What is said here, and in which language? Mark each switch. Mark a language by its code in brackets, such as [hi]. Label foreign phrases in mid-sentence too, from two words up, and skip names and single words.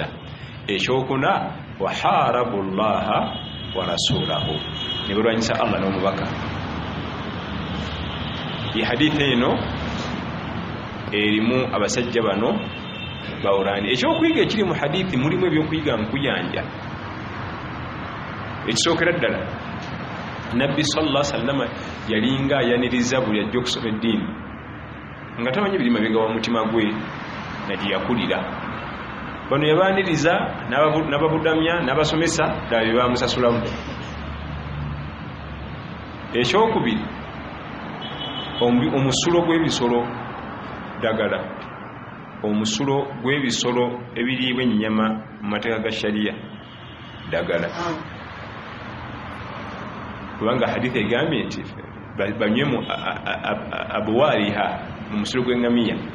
[lg] Ekyokuna [ar] وحاربوا الله ورسوله [lg] ne balwanyisa Allah n'omubaka. Ye hadithi eno erimu abasajja bano bawulani. Ekyokuyiga ekiri mu hadithi mulimu ebyokuyiga nkuyanja. Ekisookera ddala Nabbi [ar] صلى الله عليه وسلم [lg] yalinga ayaniriza buli ajja okusoma eddiini nga tamanyi biri mabega wa mutima gwe nagye yakulira. Bano yabaaniriza n'ababudamya n'abasomesa ddala bye bamusasulamu. Ekyokubiri omusulo gw'ebisolo ddagala, omusulo gw'ebisolo ebiriibwa ennyama mu mateeka ga shariya ddagala, kubanga hadithi egambye nti banywemu abwaliha mu musulo gw'engamiya.